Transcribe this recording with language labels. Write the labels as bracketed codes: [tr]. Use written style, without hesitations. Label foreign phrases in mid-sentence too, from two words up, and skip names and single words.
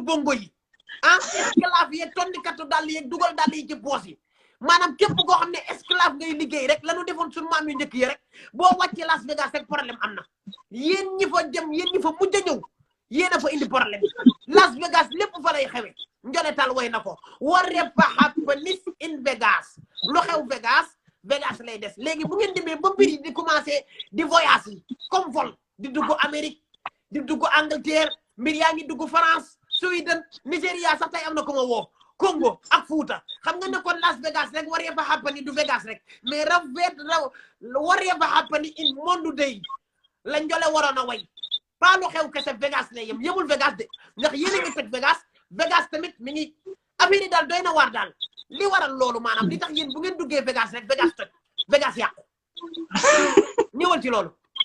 [wo] bongo yi esclave yeeg tonnikatu dàll yeeg dugal dàll yi ci poos yi maanaam képp koo xam ne esclave ngay liggéey rek lanu defoon suñu maam yu njëkk yi rek boo wàccee Las Vegas rek problème am na yéen ñi fa jëm yéen ñi fa mujj a ñëw yéen a fa indi problème Las Vegas lépp fa lay xewe njoletal way na ko [en] what happens in Vegas [wo] lu xew Vegas Vegas lay des léegi bu ngeen demee ba mbir yi di commencé di voyage yi comme vol di dugg Amérique di dugg Angleterre mbir yaa ngi dugg France Sweden Nigeria sax tey am na ko ma woo Congo ak Fouta xam nga ne kon Las Vegas rek [en] whatever happen [wo] du Vegas rek mais [en] whatever happen [wo] in monde day la njole waroon a way pas lu xew kese Vegas la yemul Vegas de ndax yéen a ngi toj Vegas tamit mi ngi affaire yi daal doy na waar daal li waral loolu maanaam li tax yéen bu ngeen duggee Vegas rek Vegas toj Vegas yàqu ñëwal ci loolu.